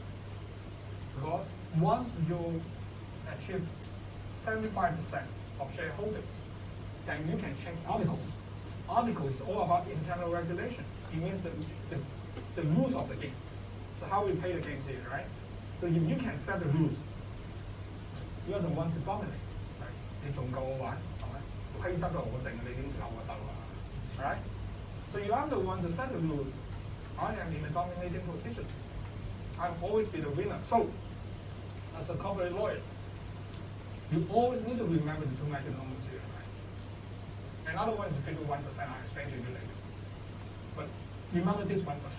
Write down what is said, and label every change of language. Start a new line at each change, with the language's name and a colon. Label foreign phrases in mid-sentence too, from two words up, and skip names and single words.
English: Because once you achieve 75% of shareholders, then you can change article. Article is all about internal regulation. It means the rules of the game. So how we play the games here, right? So if you can set the rules, you are the one to dominate. Right?
Cantonese: 你仲夠我玩，係咪？規則就我定，你點搞我鬥啊？
English: Right? So you are the one to set the rules. I am in a dominating position. I'll always be the winner. So, as a corporate lawyer, you always need to remember the two magic numbers here. Right? Another one is 51%. I'll explain to you later. But remember this one first.